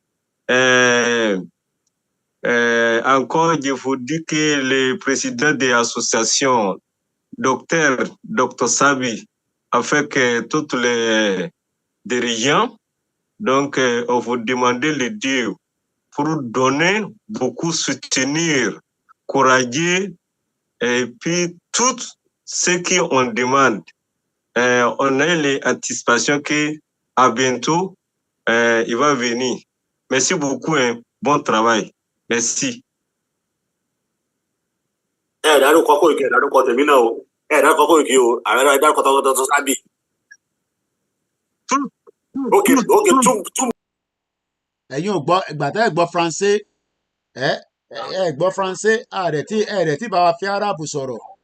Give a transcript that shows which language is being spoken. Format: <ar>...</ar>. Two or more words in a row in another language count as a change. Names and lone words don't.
<fr>Encore, je vous dis que le président de l'association, Dr Sabi, avec toutes les dirigeants, donc on vous demandait le dire pour donner beaucoup soutenir, courageux, et puis tout ce qu'on demande. On a l'anticipation qu'à bientôt, il va venir. Merci beaucoup, hein. Bon travail. Merci.</fr> <yo>Dárúkọ Koiki, dárúkọ tèmi náà o. Dárúkọ Koiki o. Ààrẹ dárúkọ Dr. Sabi.</yo> <en>Okay, two.</en> <yo>Ẹ̀yin ò gbọ́ ìgbà tẹ́ ẹ̀ gbọ́ Faransé ẹ̀ gbọ́ Faransé ẹ̀rẹ̀ tí bá wa fi Árábù sọ̀rọ̀.</yo>